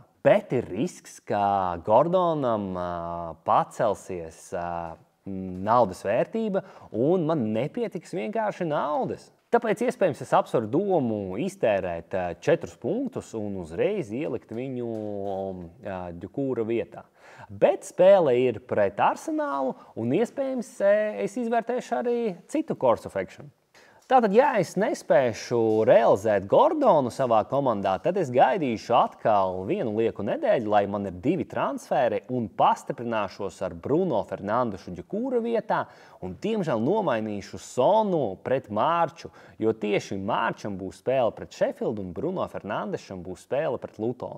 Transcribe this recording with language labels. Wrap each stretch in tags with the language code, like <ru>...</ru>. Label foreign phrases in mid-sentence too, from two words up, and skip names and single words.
<lv>Bet ir risks, ka Gordonam pacelsies naudas vērtība, un man nepietiks vienkārši naudas. Tāpēc iespējams es apsveru domu iztērēt 4 punktus un uzreiz ielikt viņu Dikūra vietā. Bet spēle ir pret Arsenālu un iespējams es izvērtēšu arī citu</lv> <en>course of action.</en> <lv>Tātad, ja es nespēšu realizēt Gordonu savā komandā, tad es gaidīšu atkal 1 lieku nedēļu, lai man ir 2 transferi un pastiprināšos ar Bruno Fernandešu Dikūra vietā un, diemžēl, nomainīšu Sonu pret Mārču, jo tieši Mārčam būs spēle pret Sheffield un Bruno Fernandešam būs spēle pret Lutonu.</lv>